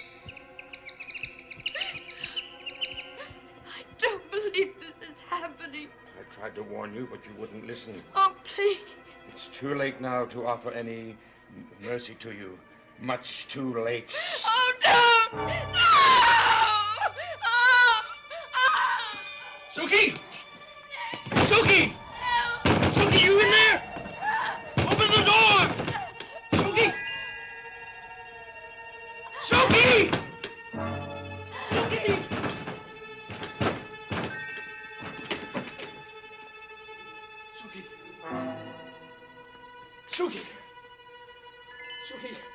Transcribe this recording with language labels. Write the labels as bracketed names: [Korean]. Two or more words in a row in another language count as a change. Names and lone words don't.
[English] I don't believe this is happening. warn you, but you wouldn't listen. Oh, please. It's too late now to offer any mercy to you. Much too late. Oh, no! No! Oh! Oh! Suki! Suki! Suki, you in there? Open the door! Suki! Suki! Suki! Suki! Suki! Suki!